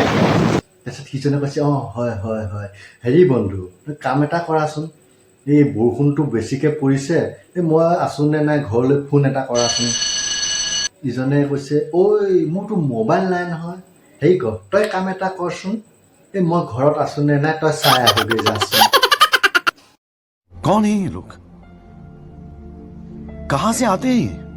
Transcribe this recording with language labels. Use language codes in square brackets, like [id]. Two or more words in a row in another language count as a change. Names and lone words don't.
[as] তাৰপিছত সিজনে কৈছে, অঁ হয় হয় হয়, হেৰি বন্ধু, কাম এটা কৰাচোন, এই বৰষুণটো বেছিকৈ পৰিছে, মই আছোঁ নে নাই ঘৰলৈ ফোন এটা কৰাচোন। ইজনে কৈছে, ঐ মোৰতো মোবাইল নাই নহয়, হেৰি কৰ, তই কাম এটা কৰচোন, মই ঘৰত আছোঁ নে নাই তই চাই আহোগৈ যাচোন। [hi] कौन है ये लोग? कहां से आते हैं?